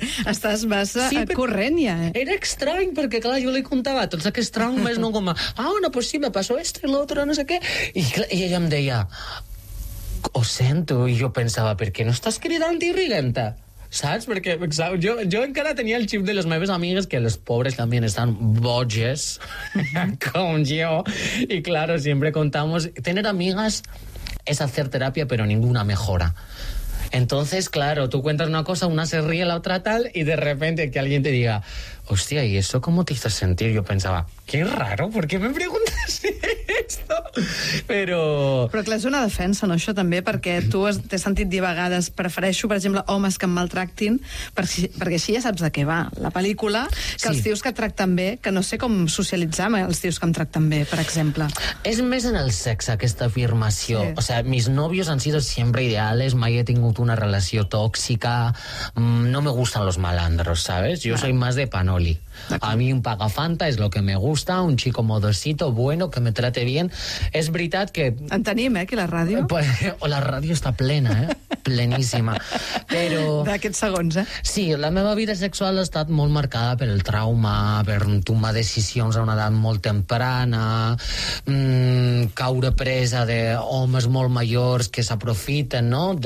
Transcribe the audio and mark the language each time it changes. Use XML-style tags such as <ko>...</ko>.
<ca>Estàs massa sí, corrent ja. Era estrany, perquè clar, jo li contava tots aquests traumes, no com a...</ca> <es>Ah, no, pues sí, me pasó esto y lo otro,</es> <ca>no sé què. I ella em deia... Ho sento, i jo pensava, per què no estàs cridant i rient-te? Saps? Perquè saps? Jo encara tenia el xip de les meves amigues, que les pobres també estan boges, com jo. I, claro, sempre contamos...</ca> <es>Tener amigas es hacer terapia, pero ninguna mejora. Entonces, claro, tú cuentas una cosa, una se ríe, la otra tal, y de repente que alguien te diga, hostia, ¿y eso cómo te hizo sentir? Yo pensaba, qué raro, ¿por qué me preguntas esto?</es> <ca>Però clar, és una defensa, no, això també, perquè tu t'has sentit dir a vegades, prefereixo, per exemple, homes que em maltractin, perquè així ja saps de què va la pel·lícula, que sí. Els tios que et tracten bé, que no sé com socialitzar amb els tios que em tracten bé, per exemple. És més en el sexe, aquesta afirmació.</ca> <es>Sí. O sea, mis novios han sido siempre ideales,</es> <ca>mai he tingut una relació tòxica,</ca> <es>no me gustan los malandros, ¿sabes? Yo soy más de panoli. A mí un pagafanta es lo que me gusta, un chico modosito, bueno, que me trate bien.</es> <ca>Es veritat que... En tenim, que la ràdio... Pues, o la ràdio està plena, Pleníssima. Però... D'aquests segons, Sí, la meva vida sexual ha estat molt marcada per el trauma, per tomar decisions a una edat molt temprana, caure presa d'homes molt majors que s'aprofiten, no?</ca>